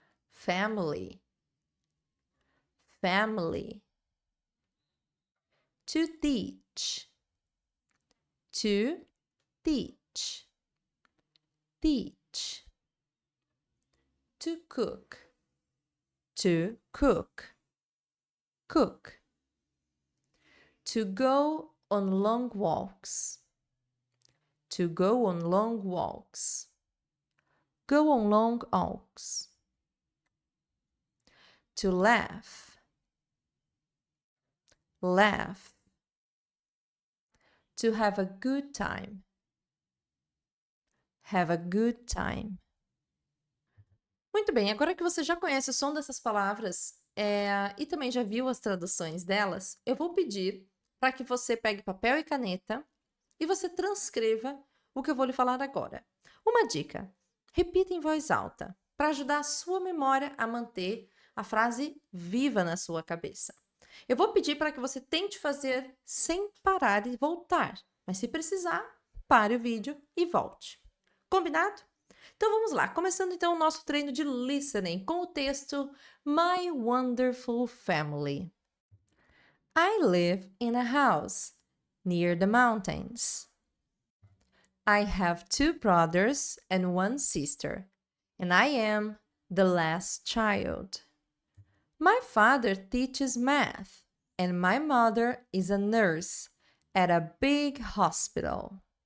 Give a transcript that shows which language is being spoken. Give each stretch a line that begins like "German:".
English: family, family, to teach, to teach, teach, to cook, to cook, cook, to go on long walks, to go on long walks, go on long walks, to laugh, laugh, to have a good time, have a good time.
Portuguese: Muito bem, agora que você já conhece o som dessas palavras e também já viu as traduções delas, eu vou pedir para que você pegue papel e caneta e você transcreva o que eu vou lhe falar agora. Uma dica: repita em voz alta para ajudar a sua memória a manter a frase viva na sua cabeça. Eu vou pedir para que você tente fazer sem parar e voltar, mas se precisar, pare o vídeo e volte. Combinado? Então vamos lá, começando então o nosso treino de listening com o texto My Wonderful Family.
English: I live in a house near the mountains. I have 2 brothers and 1 sister, and I am the last child. My father teaches math, and my mother is a nurse at a big hospital.